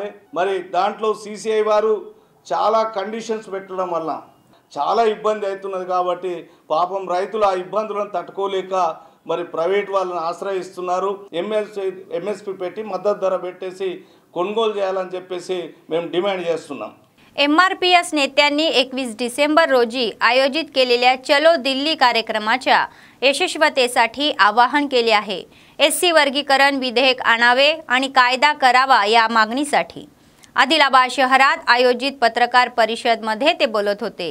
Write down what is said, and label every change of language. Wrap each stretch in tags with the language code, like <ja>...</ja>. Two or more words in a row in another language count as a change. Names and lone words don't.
<te>మరి దాంట్లో సీసీఐ వారు చాలా కండిషన్స్ పెట్టడం వల్ల చాలా ఇబ్బంది అవుతున్నది కాబట్టి పాపం రైతులు ఆ ఇబ్బందులను తట్టుకోలేక మరి ప్రైవేట్ వాళ్ళని ఆశ్రయిస్తున్నారు. ఎంఎస్పి పెట్టి మద్దతు ధర పెట్టేసి కొనుగోలు చేయాలని చెప్పేసి మేము డిమాండ్ చేస్తున్నాం.</te> <mr>MRPS नेत्यांनी 21 डिसेंबर रोजी आयोजित केलेल्या चलो दिल्ली कार्यक्रमाच्या यशस्वीतेसाठी आवाहन केले आहे. SC वर्गीकरण विधेयक आणावे आणि कायदा करावा या मागणीसाठी आदिलाबाद शहरात आयोजित पत्रकार परिषदेमध्ये ते बोलत होते.</mr>